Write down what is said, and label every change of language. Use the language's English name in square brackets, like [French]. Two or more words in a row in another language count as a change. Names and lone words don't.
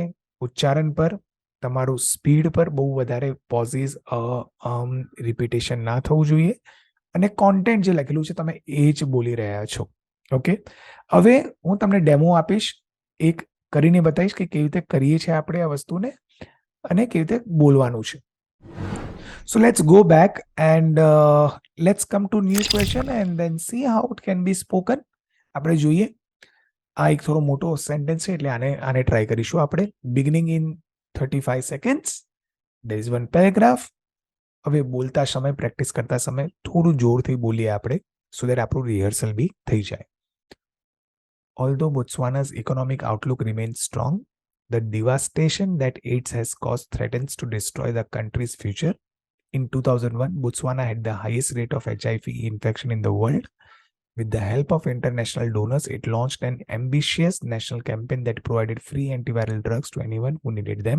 [Gujarati] ઉચ્ચારણ પર, તમારું સ્પીડ પર બહુ વધારે પોઝિસ રિપીટેશન ના થવું જોઈએ, અને કોન્ટેન્ટ જે લખેલું છે તમે એ જ બોલી રહ્યા છો. ઓકે, હવે હું તમને ડેમો આપીશ, એક કરીને બતાવીશ કે કેવી રીતે કરીએ છીએ આપણે આ વસ્તુને અને કેવી રીતે બોલવાનું છે. [English] So let's go back and let's come to new question and then see how it can be spoken. [Gujarati] આપણે જોઈએ. આ એક થોડો મોટો સેન્ટેન્સ છે એટલે આને ટ્રાય કરીશું આપણે. [English] Beginning in 35 seconds. There is one paragraph. [Gujarati] હવે બોલતા સમય, પ્રેક્ટિસ કરતા સમય થોડું જોરથી બોલીએ આપણે, [English] so that [Gujarati] આપણું રિહર્સલ બી થઈ જાય. [English] Although Botswana's economic outlook remains strong, the devastation that AIDS has caused threatens to destroy the country's future. In 2001, Botswana had the highest rate of HIV infection in the world. With the help of international donors, it launched an ambitious national campaign that provided free antiviral drugs to anyone who needed them.